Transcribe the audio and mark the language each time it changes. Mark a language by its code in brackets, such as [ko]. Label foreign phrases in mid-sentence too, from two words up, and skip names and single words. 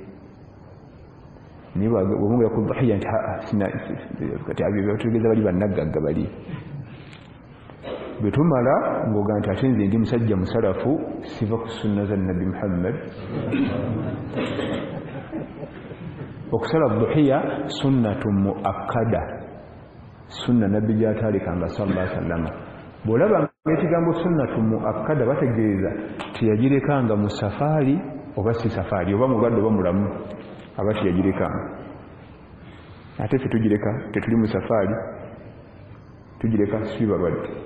[lg] niye bwebongera ku dhahiya nti kati abyotegeeza bali bannaggagga bali bwe tumala ng'oga nti ate nze ndi musajja musalafu siva ku sunna za Nabi Muhammad okusala dhuhiya [ar] سنة مؤكدة [lg] sunna nabbi gyataalikanga [ar] صلى الله عليه وسلم [lg] bw'olaba ekigambo [ar] سنة مؤكدة [lg] bategeeza teyagirekanga mu safaari oba si safaari oba mulwadde oba mulamu aba teyagirekanga ate ffe tugireka tetuli mu safaari tugireka si balwadde